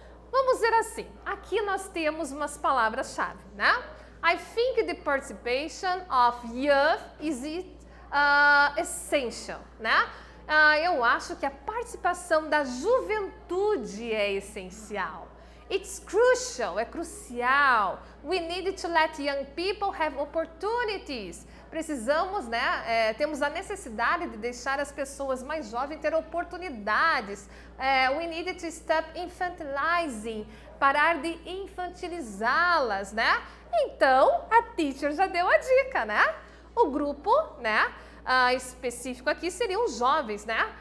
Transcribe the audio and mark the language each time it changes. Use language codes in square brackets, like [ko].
[pt] Vamos ver assim, aqui nós temos umas palavras-chave, né? [en] I think the participation of youth is essential, né? [pt] Eu acho que a participação da juventude é essencial. [en] It's crucial, [pt] é crucial. [en] We need to let young people have opportunities. [pt] Precisamos, né, temos a necessidade de deixar as pessoas mais jovens ter oportunidades. [en] We need to stop infantilizing, [pt] parar de infantilizá-las, né? Então, a teacher já deu a dica, né? O grupo, né, específico aqui seriam os jovens, né?